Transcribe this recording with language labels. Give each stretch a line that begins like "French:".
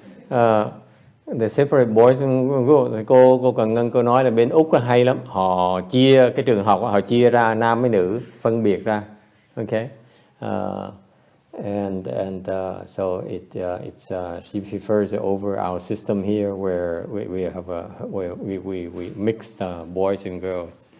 English: They separate boys from girls.
Vietnamese: Cô Cần Ngân cô nói là bên Úc hay lắm. Họ chia cái trường học, họ chia ra nam với nữ, phân biệt ra.
English: Okay. So she prefers it over our system here, where we mix boys and girls.